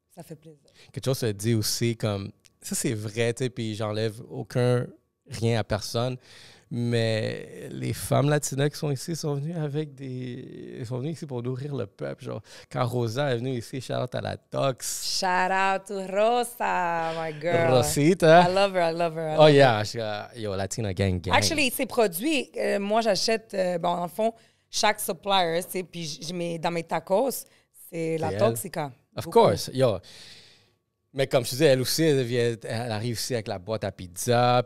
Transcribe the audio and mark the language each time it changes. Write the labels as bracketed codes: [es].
[fr] Ça fait plaisir. Quelque chose se dit aussi comme, ça c'est vrai, tu sais, puis j'enlève rien à personne. Mais les femmes latinas qui sont ici sont venues Ils sont venues ici pour nourrir le peuple. Genre, quand Rosa est venue ici, shout out à la Tox. [en] Shout out to Rosa, my girl. Rosita. I love her. Oh yeah, yo, Latina gang. [fr] Actually, ces produits, moi j'achète, en fond, chaque supplier, tu sais, puis dans mes tacos, c'est la Toxica. [en] Of course, yo. [fr] Mais comme je disais, elle aussi, elle arrive ici avec la boîte à pizza.